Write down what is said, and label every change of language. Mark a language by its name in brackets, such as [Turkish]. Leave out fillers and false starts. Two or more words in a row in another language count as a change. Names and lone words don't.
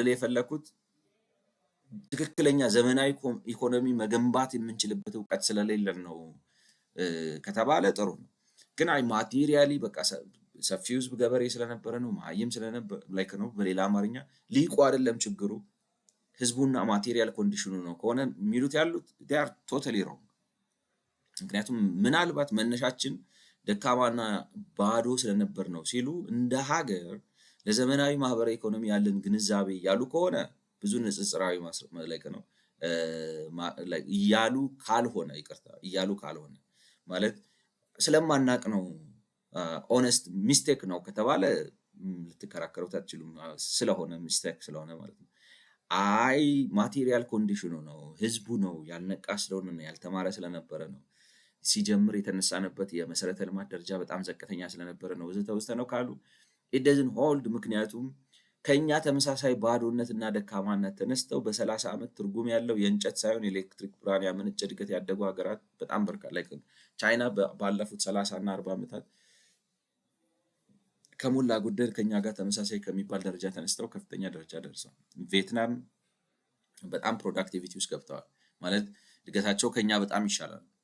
[Amharic] ልል የፈለግኩት ትክክለኛ ዘመናዊ ኢኮኖሚ መገንባት የምንችልበት እውቀት ስለሌለን ነው ከተባለ ጥሩ ነው። ግን አይ ማቴሪያሊ በቃ ሰፊው ህዝብ ገበሬ ስለነበረ ነው፣ መሀይም ስለነበረ ላይክ ነው። በሌላ አማርኛ ሊቁ አይደለም ችግሩ ህዝቡና ማቴሪያል ኮንዲሽኑ ነው ከሆነ የሚሉት ያሉት [English] they are totally wrong። [Amharic] ምክንያቱም ምናልባት መነሻችን ደካማና ባዶ ስለነበር ነው ሲሉ እንደ ሀገር ለዘመናዊ ማህበራዊ ኢኮኖሚ ያለን ግንዛቤ እያሉ ከሆነ ብዙ ንጽጽራዊ ላይክ ነው እያሉ ካልሆነ ይቅርታ እያሉ ካልሆነ ማለት ስለማናቅ ነው። [English] honest mistake [Amharic] ነው ከተባለ ልትከራከሩት አትችሉም፣ ስለሆነ ሚስቴክ ስለሆነ ማለት ነው። አይ ማቴሪያል ኮንዲሽኑ ነው ህዝቡ ነው ያልነቃ ስለሆነ ነው ያልተማረ ስለነበረ ነው ሲጀምር የተነሳንበት የመሰረተ ልማት ደረጃ በጣም ዘቀተኛ ስለነበረ ነው ወዘተ ወዘተ ነው ካሉ [English] it doesn't hold። [Amharic] ምክንያቱም ከኛ ተመሳሳይ ባዶነት እና ደካማነት ተነስተው በ30 ዓመት ትርጉም ያለው የእንጨት ሳይሆን ኤሌክትሪክ ብርሃን ያመነጨ እድገት ያደጉ ሀገራት በጣም በርካታ ላይ ቻይና ባለፉት 30 እና 40 ዓመታት ከሞላ ጎደል ከኛ ጋር ተመሳሳይ ከሚባል ደረጃ ተነስተው ከፍተኛ ደረጃ ደርሰዋል። ቪየትናም በጣም ፕሮዳክቲቪቲ ውስጥ ገብተዋል ማለት እድገታቸው ከኛ በጣም ይሻላል።